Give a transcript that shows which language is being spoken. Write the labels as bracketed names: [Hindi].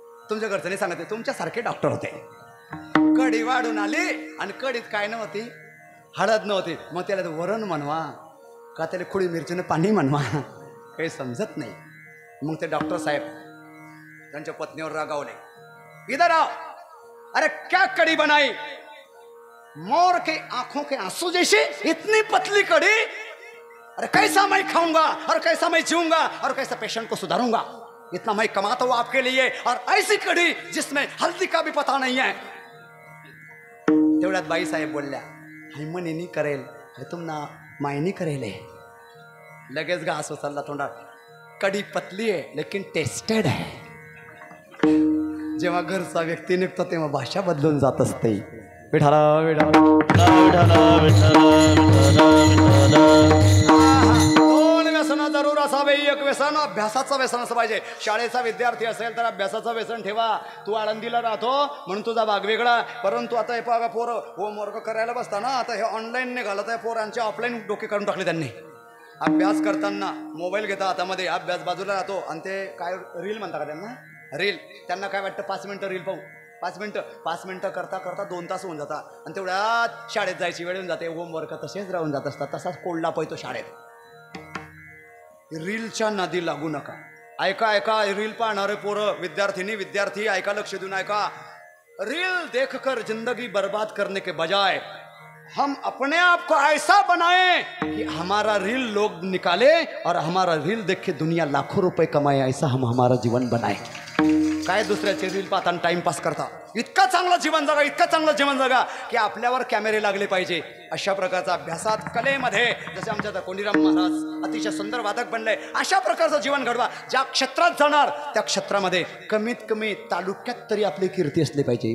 [Marathi] तुमच्या घरच्यांनी सांगते तुमच्यासारखे डॉक्टर होते. कढी वाढून आली आणि कढीत काय नव्हती? हळद नव्हती. मग त्याला वरण म्हणवा का त्याला खुडी मिरचीनं पाणी म्हणवा काही समजत नाही. मग ते डॉक्टर साहेब त्यांच्या पत्नीवर रागावले. [Hindi] इधर आओ. अरे क्या कड़ी बनाई? मोर के आंखों के आंसू जैसी इतनी पतली कड़ी. अरे कैसा मैं खाऊंगा और कैसा मैं जीऊंगा और कैसा पेशेंट को सुधारूंगा. इतना मैं कमाता हूं आपके लिए और ऐसी कड़ी जिसमें हल्दी का भी पता नहीं है. [Marathi] तेवढ्यात बाई साहेब बोलल्या हैमनीनी करेल हे तुमना मायनी करेल. लगेच घास उचलला तोंडात. कडी पतली आहे लेकिन टेस्टेड आहे. जेव्हा घरचा व्यक्ती निघतो तेव्हा भाषा बदलून जात असते. विठाला विठाला दोन व्यसन जरूर असावे. एक व्यसन अभ्यासाचं व्यसन असं पाहिजे. शाळेचा विद्यार्थी असेल तर अभ्यासाचं व्यसन ठेवा. तू आळंदीला राहतो म्हणून तुझा भाग वेगळा. परंतु आता हे बघा पोरं होमवर्क करायला बसताना आता हे ऑनलाईन निघालं तर पोरांचे ऑफलाईन डोके काढून टाकले त्यांनी. अभ्यास करताना मोबाईल घेता हातामध्ये, अभ्यास बाजूला राहतो आणि ते काय रील म्हणता का त्यांना, रील. त्यांना काय वाटतं 5 मिनिटं रील पाहू, 5 मिनिटं करता करता 2 तास होऊन जातात आणि तेवढ्यात शाळेत जायची वेळ येऊन जाते. होमवर्क तसेच राहून जात असतात. तसाच कोल्डा पळतो शाळेत. रीलच्या नादी लागू नका. ऐका ऐका, रील पाहणारे पोरं, विद्यार्थी ऐका, लक्ष देऊन ऐका. [Hindi] रील देखकर जिंदगी बर्बाद करने के बजाय हम अपने आप को ऐसा बनाएं कि हमारा रील लोग निकाले और हमारा रील देख के दुनिया लाखों रुपए कमाए, ऐसा हम हमारा जीवन बनाए. [Marathi] काय दुसऱ्याचे रील पाहता टाइमपास करता. इतका चांगला जीवन जगा, इतका चांगलं जीवन जगा की आपल्यावर कॅमेरे लागले पाहिजे. अशा प्रकारचा अभ्यासात, कलेमध्ये, जसे आमच्या कोंडीराम महाराज अतिशय सुंदर वादक बनले, अशा प्रकारचं जीवन घडवा. ज्या क्षेत्रात जाणार त्या क्षेत्रामध्ये कमीत कमी तालुक्यात तरी आपली कीर्ती असली पाहिजे.